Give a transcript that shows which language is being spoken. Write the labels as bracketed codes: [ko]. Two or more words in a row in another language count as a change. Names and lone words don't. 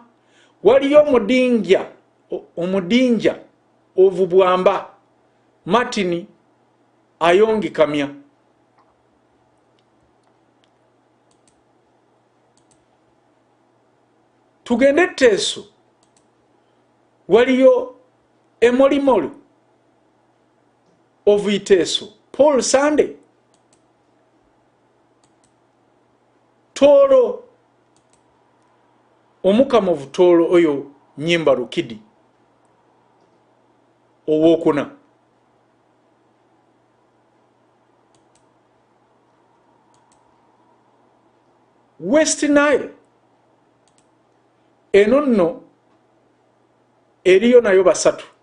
[lg] Waliyo Omudinja of Bwamba, Martin Ayongi Kamya. Tugende Teso, waliyo Emolimolu of Iteso, Paul Sunday. Toro, Omukama of Toro oyo Nyimba Rukidi owokuna. West Nile, eno nno eriyo nayo basatu.